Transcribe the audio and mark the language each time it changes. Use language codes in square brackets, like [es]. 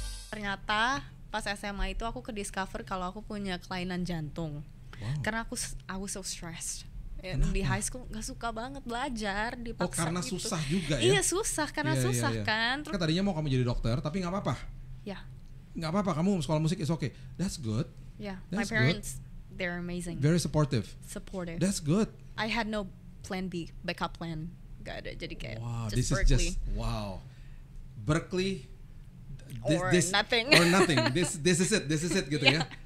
[id] ternyata pas SMA itu aku ke discover kalau aku punya kelainan jantung. Karena [en] I was so stressed. [id] Di [en] high school [id] nggak suka banget belajar, dipaksa karena gitu. susah juga ya? Iya susah, karena susah kan. Kan tadinya mau kamu jadi dokter, tapi nggak apa-apa. Ya. Nggak apa-apa, kamu sekolah musik [en] is okay. That's good. Yeah, my parents, they're amazing. Very supportive. That's good. I had no plan B, backup plan. [id] Gak ada, jadi kayak [en] this Berkeley. is just Berkeley. Nothing. Or nothing. This is it [id] gitu ya.